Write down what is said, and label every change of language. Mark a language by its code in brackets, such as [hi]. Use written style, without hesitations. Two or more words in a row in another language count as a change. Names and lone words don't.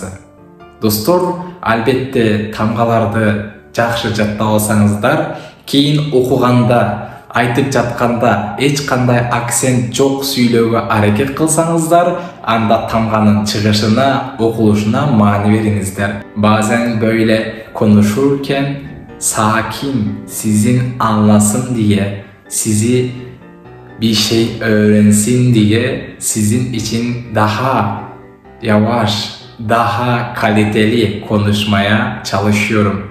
[ky] Достор, албетте тамгаларды жакшы жаттап алсаңыздар, кийин окуганда, айтып жатканда эч кандай акцент жок сүйлөөгө аракет кылсаңыздар, анда тамганын чыгышына, окулушуна маани бериңиздер. [tr] Базен böyle konuşurken sakin, sizin anlasın diye, sizi bir şey öğrensin diye sizin için daha yavaş, daha kaliteli konuşmaya çalışıyorum.